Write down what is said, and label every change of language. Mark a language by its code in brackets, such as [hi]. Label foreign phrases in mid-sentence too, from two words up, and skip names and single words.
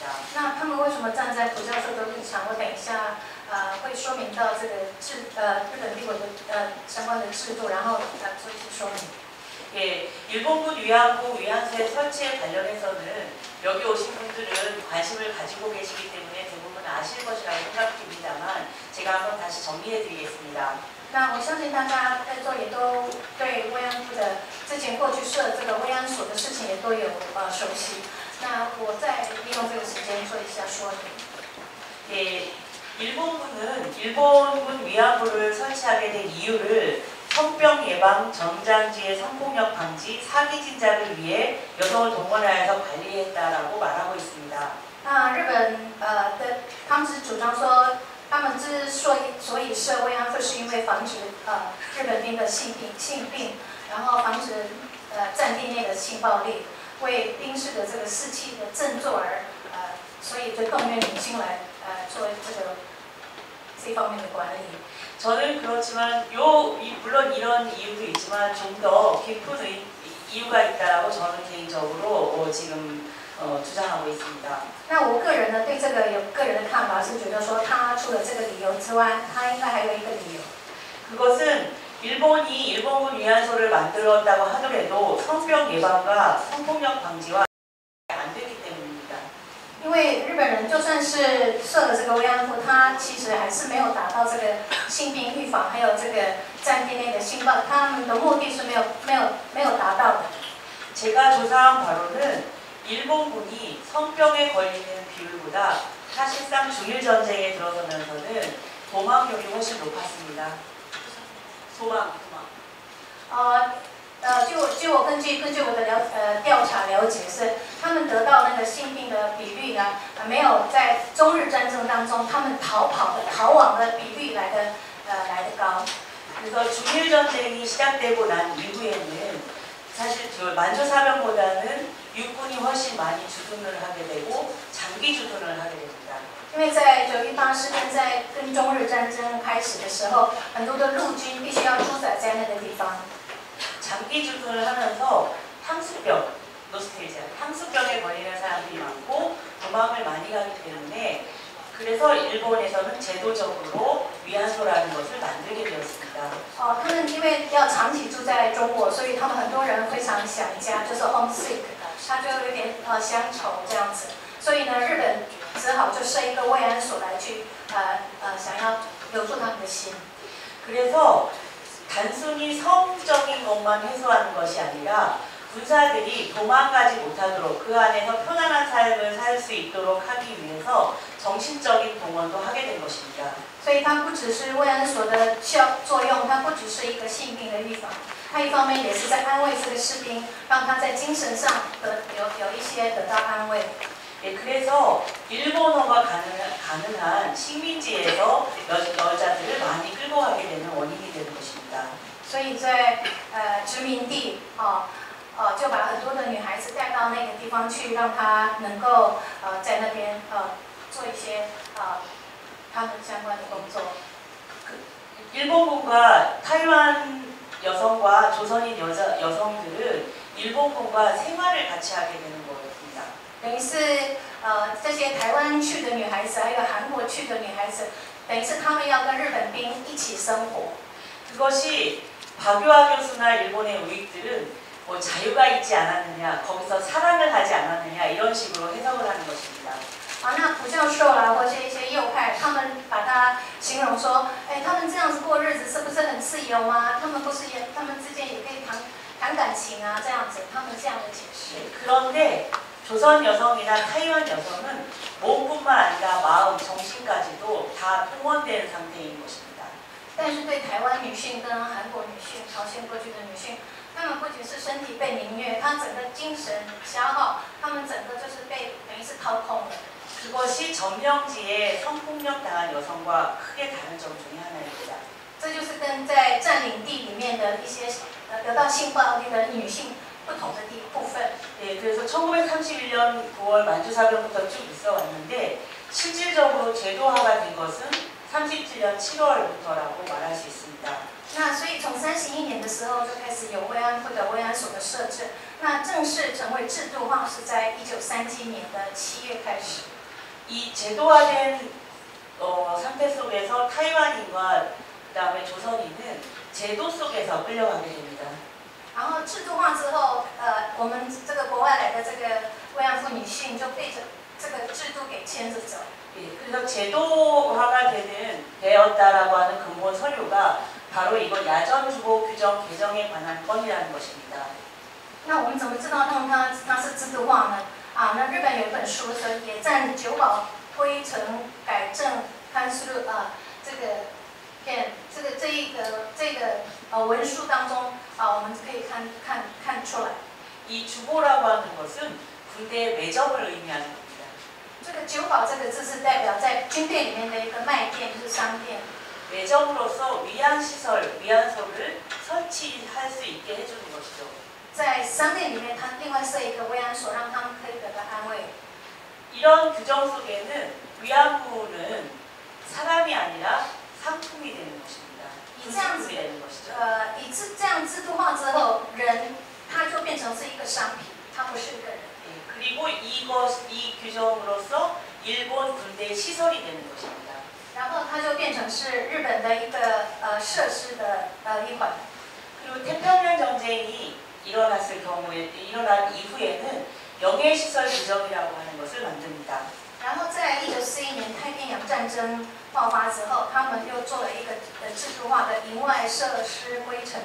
[zh] 那他们为什么站在朴教授的立场？我等一下会说明到这个日本帝国的相关的制度，然后做一些说明。 [ko] 예, 일본군 위안부 위안소의 설치에 관련해서는 여기 오신 분들은 관심을 가지고 계시기 때문에 대부분 아실 것이라고 생각됩니다만 제가 한번 다시 정리해드리겠습니다. [zh] 那我相信大家在座也都对慰安妇的之前过去设这个慰安所的事情也都有熟悉。那我再利用这个时间做一下说明。 [ko] 예, 일본군 위안부를 설치하게 된 이유를 성병 예방, 전장지의 성폭력 방지, 사기 진작을 위해 여성을 동원하여서 관리했다라고 말하고 있습니다. [zh] 那日本他们是主张说，他们之所以设慰安妇，是因为防止日本兵的性病，然后防止战地内的性暴力，为兵士的这个士气的振作而所以就动员女性来做这方面的管理。 [ko] 저는 그렇지만 물론 이런 이유도 있지만 좀 더 깊은 이유가 있다라고 저는 개인적으로 지금 주장하고 있습니다. [zh] 那我个人呢，对这个有个人的看法，是觉得说，他除了这个理由之外，他应该还有一个理由。 [ko] 그것은 일본이 일본군 위안소를 만들었다고 하더라도 성병 예방과 성폭력 방지와 안 되기 때문입니다. [zh] 因为日本人就算是设了这个慰安妇，他其实还是没有达到这个性病预防，还有这个暂定那个性暴，他们的目的是没有达到的。 [ko] 제가 조사한 바로는 일본군이 성병에 걸리는 비율보다 사실상 중일 전쟁에 들어서면서는 도망률이 훨씬 높았습니다. 도망. [zh] 据我根据我的调查了解是，他们得到那个性病的比率呢，没有在中日战争当中他们逃亡的比率来的高。 [ko] 그래서 중일 전쟁이 시작되고 난 이후에는 사실 저 만주 사병보다는 육군이 훨씬 많이 주둔을 하게 되고 장기 주둔을 하게 됩니다. [zh] 因为在918事件在跟中日战争开始的时候，很多的陆军必须要驻扎在那个地方。 [ko] 장기 주둔을 하면서 향수병, 노스텔지아, 향수병에 걸리는 사람들이 많고 도망을 많이 가기 때문에 그래서 일본에서는 제도적으로 위안소라는 것을 만들게 되었습니다. [zh] 他们因为要长期住在中国，所以他们很多人非常想家，就是 homesick， 他就有点乡愁这样子。所以呢，日本只好就设一个慰安所来去想要留住他们的心。 [ko] 그래서 단순히 성적인 것만 해소하는 것이 아니라 군사들이 도망가지 못하도록 그 안에서 편안한 삶을 살 수 있도록 하기 위해서 정신적인 동원도 하게 된 것입니다. [zh] 所以它不只是慰安所的作用，它不只是一个性病的预防，它一方面也是在安慰这个士兵，让他在精神上有一些得到安慰。 [ko] 네, 그래서 일본어가 가능한 식민지에서 여자들을 많이 끌고 가게 되는 원인이 되는 것입니다. [zh] 所以在殖民地就把很多的女孩子带到那个地方去，让她能够在那边做一些他们相关的工作。 [ko] 일본군과 타이완 여성과 조선인 여성들은 일본군과 생활을 같이 하게 되는 거였습니다. [zh] 等于是这些台湾去的女孩子，还有韩国去的女孩子，等于是他们要跟日本兵一起生活。 [ko] 그것이 박유하 교수나 일본의 우익들은 뭐 자유가 있지 않았느냐, 거기서 사랑을 하지 않았느냐 이런 식으로 해석을 하는 것입니다. [zh] 那朴教授啦，或者一些右派，他们把它形容说，他们这样子过日子是不是很自由吗？他们他们之间也可以谈感情啊，这样子，他们这样的解释。 [ko] 그런데 조선 여성이나 타이완 여성은 몸뿐만 아니라 마음, 정신까지도 다 동원된 상태인 것입니다. [zh] 但是对台湾女性跟韩国女性、朝鲜过去的女性，她们不仅是身体被凌虐，她整个精神消耗，她们整个就是被等于是掏空了。 [ko] 그것이 점령지에 성폭력 당한 여성과 크게 다른 점 중에 하나입니다. [zh] 这就是跟在占领地里面的一些得到性暴力的女性不同的部分。 [ko] 네, 그래서 1931년 9월 만주사병부터 쭉 있어 왔는데 실질적으로 제도화가 된 것은 37년 7월부터라고 말할 수 있습니다. [zh] 那所以从31年的时候就开始有慰安妇的慰安所的设置，那正式成为制度化是在1937年的7月开始。 [ko] 이 제도화된 상태 속에서 타이완인과 그다음에 조선인은 제도 속에서 끌려가게 됩니다. [zh] 然后制度化之后，我们这个国外来的这个慰安妇女性就被这个制度给牵着走。 [ko] 예, 그래서 제도화가 되었다라고 하는 근본 서류가 바로 이거 야전주거 규정 개정에 관한 건이라는 것입니다. [zh] 那我们怎么知道它是制度化呢？那日本有一本书说《野战九保推陈改正刊书》这个文书当中我们可以看出来。 [ko] 이 주보라고 하는 것은 군대의 매점을 의미하는 겁니다. [zh] 这个九保这个字是代表在军队里面的一个卖店，就是商店。 [ko] 매점으로서 위안시설, 위안소를 설치할 수 있게 해주는 것이죠. [zh] 在商店里面，他另外设一个慰安所，让他们可以得到安慰。 [ko] 이런 규정 속에는 위안부는 사람이 아니라 상품이 되는 것입니다. [zh] 以这样子 [ko] 상품이 되는 것이죠. [zh] 这样制度化之后，人他就变成是一个商品，他不是一个人。 [ko] 예, 그리고 이 규정으로서 일본 군대 시설이 되는 것입니다. [zh] 然后它就变成是日本的一个设施的一环。 [ko] 그리고 태평양 전쟁이 일어난 이후에는 영해시설 규정이라고 하는 것을 만듭니다. [zh] 然后在1941年太平洋战争爆发之后，他们又做了一个制度化的营外设施规程。